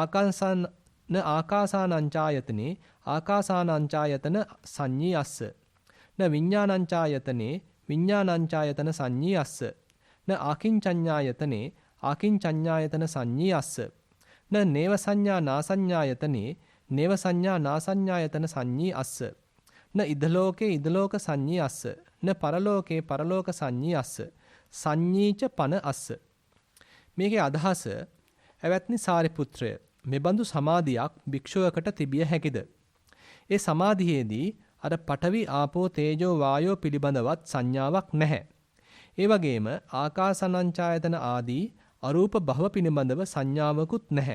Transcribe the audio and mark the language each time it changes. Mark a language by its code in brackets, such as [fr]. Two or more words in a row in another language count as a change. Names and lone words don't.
[pi] ආකාසානංචායතනේ ආකාසානංචායතන සංඤී අස්ස න විඤ්ඤාණංචායතනේ විඤ්ඤාණංචායතන සංඤී අස්ස න ආකින්චඤ්ඤායතනේ ආකින්චඤ්ඤායතන සංඤී අස්ස න නේව සංඥා නාසඤ්ඤායතනේ නේව සංඥා නාසඤ්ඤායතන සංඤී අස්ස න ඉදලෝකේ ඉදලෝක සංඤී අස්ස න පරලෝකේ පරලෝක සංඤී අස්ස සංඤීච පන අස්ස. [si] මේකේ අදහස ඇවැත්නි සාරිපුත්‍රය මෙබඳු සමාධියක් භික්ෂුවකට තිබිය හැකිද? ඒ සමාධියේදී අර පඨවි ආපෝ තේජෝ වායෝ පිළිබඳවත් සංඥාවක් නැහැ. ඒ වගේම ආකාසානංචායතන ආදී අරූප භව පිළිබඳව සංඥාවකුත් නැහැ.